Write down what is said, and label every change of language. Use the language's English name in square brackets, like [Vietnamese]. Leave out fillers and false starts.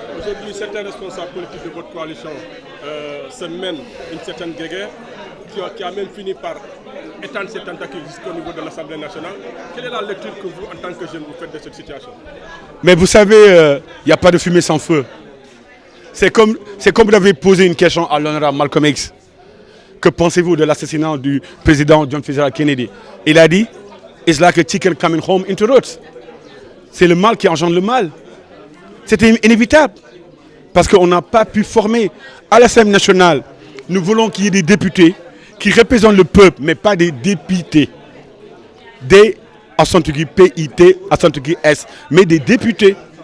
[French] Aujourd'hui, certains responsables politiques de votre coalition se mènent une certaine guerre qui a même fini par étendre ses tentacules jusqu'au niveau de l'Assemblée nationale. Quelle est la lecture que vous, en tant que jeune, vous faites de cette situation? Mais vous savez, il n'y a pas de fumée sans feu. C'est comme vous avez posé une question à l'honorable Malcolm X. Que pensez-vous de l'assassinat du président John Fitzgerald Kennedy? Il a dit, [English] it's like a chicken coming home into roots. [French] C'est le mal qui engendre le mal. C'était inévitable. Parce qu'on n'a pas pu former à l'Assemblée nationale. Nous voulons qu'il y ait des députés qui représentent le peuple, mais pas des députés. Des PIT, S, mais des députés.